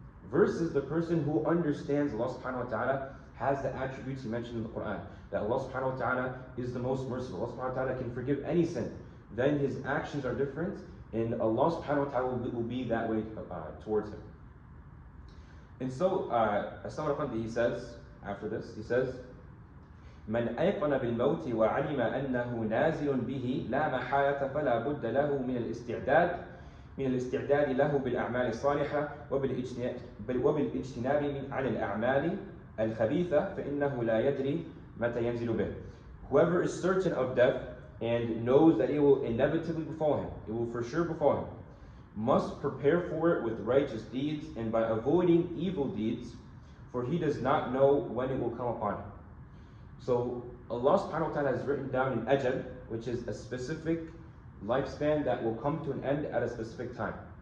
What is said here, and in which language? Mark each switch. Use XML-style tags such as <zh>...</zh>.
<en>Versus the person who understands Allah subhanahu wa ta'ala has the attributes he mentioned in the Quran, that Allah subhanahu wa ta'ala is the most merciful, Allah subhanahu wa ta'ala can forgive any sin, then his actions are different, and Allah subhanahu wa ta'ala will be that way towards him. And so, Samarqandi, he says,</en> <ar>after this, he says, "من أيقن بالموت وعلم أنه نازل به لا محالة فلا بد له من الاستعداد له بالأعمال الصالحة وبالاجتناب عن الأعمال الخبيثة فإنه لا يدري متى ينزل به."</ar> <en>Whoever is certain of death and knows that it will inevitably befall him, it will for sure befall him, must prepare for it with righteous deeds and by avoiding evil deeds, for he does not know when it will come upon him. So Allah subhanahu wa ta'ala has written down an ajal, which is a specific lifespan that will come to an end at a specific time.</en>